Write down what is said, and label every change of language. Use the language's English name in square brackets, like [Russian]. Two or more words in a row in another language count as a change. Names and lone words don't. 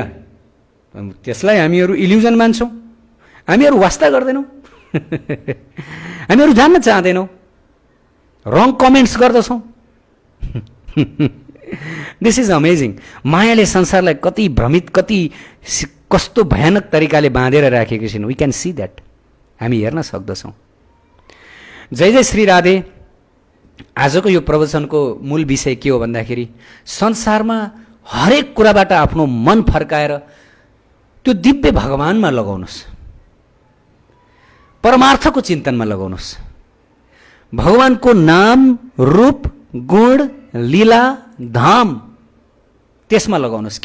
[Nepali] त्यसलाई हामीहरू इल्युजन मान्छौँ, हामीहरू वास्ता गर्दैनौँ, हामीहरू जान्न चाहँदैनौँ, [English] wrong comments [Nepali] गर्दछौँ। [English] This is amazing. मायाले संसारलाई कति भ्रमित, कस्तो भयानक तरिकाले बाँधेर राखेको छिन्। We can see that, [Nepali] हामी हेर्न सक्दछौँ। जय जय श्री राधे। आजको यो प्रवचनको मूल विषय के हो भन्दाखेरि, संसारमा हरेक कुराबाट आफ्नो मन फर्काएर त्यो दिव्य भगवानमा लगाउनुहोस्, परमार्थको चिन्तनमा लगाउनुहोस्। भगवानको नाम, रूप, गुण, लीला, धाम त्यसमा लगाउनुहोस्।